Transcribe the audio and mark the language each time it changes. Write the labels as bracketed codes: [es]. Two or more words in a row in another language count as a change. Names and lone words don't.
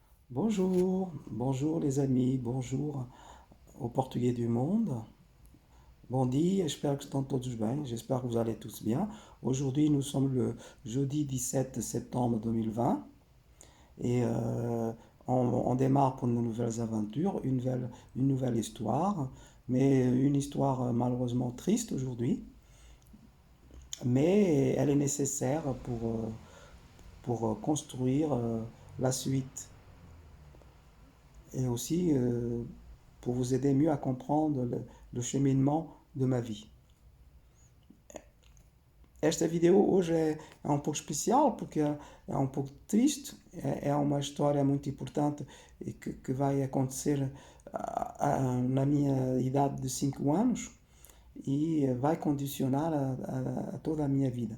[fr] Bonjour, bonjour les amis, bonjour aux Portugais du monde. [pt] Bom dia, [fr] j'espère que [pt] estão todos bem, [fr] j'espère que vous allez tous bien. Aujourd'hui, nous sommes le jeudi 17 septembre 2020 et on démarre pour de nouvelles aventures, une nouvelle histoire, mais une histoire malheureusement triste aujourd'hui, mais elle est nécessaire pour construire la suite et aussi pour vous aider mieux à comprendre le cheminement de ma vie. [pt] Esta video hoje é um pouco especial porque é um pouco triste, é uma história muito importante e que vai acontecer na minha idade de 5 anos e vai condicionar a toda a minha vida.